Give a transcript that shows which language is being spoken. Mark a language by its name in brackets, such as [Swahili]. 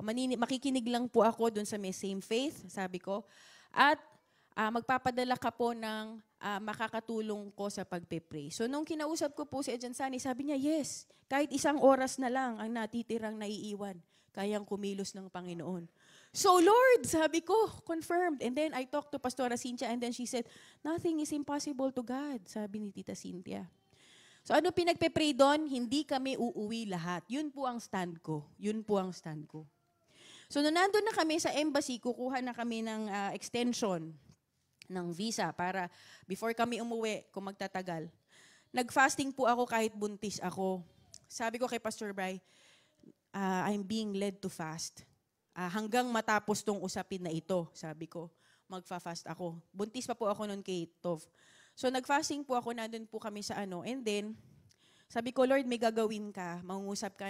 [Filipino] Makikinig lang po ako doon sa may same faith, sabi ko. At magpapadala ka po ng makakatulong ko sa pagpe-pray. So nung kinausap ko po si Ajansani, sabi niya, yes, kahit isang oras na lang ang natitirang naiiwan, kayang kumilos ng Panginoon. [English] So Lord, [Filipino] sabi ko, [English] confirmed. And then I talked to Pastora Cynthia and then she said, nothing is impossible to God, [Filipino] sabi ni Tita Cynthia. So ano pinagpe-pray doon? Hindi kami uuwi lahat. Yun po ang stand ko. Yun po ang stand ko. So nung nandun na kami sa embassy, kukuha na kami ng extension ng visa para before kami umuwi, kung magtatagal. Nag-fasting po ako kahit buntis ako. Sabi ko kay Pastor Bry, [English] I'm being led to fast. [Filipino] Hanggang matapos tong usapin na ito, sabi ko, magfa-fast ako. Buntis pa po ako noon kay Tov. So nag-fasting po ako, nandun po kami sa [English] and then, [Filipino] sabi ko, Lord, may gagawin ka, mangungusap ka.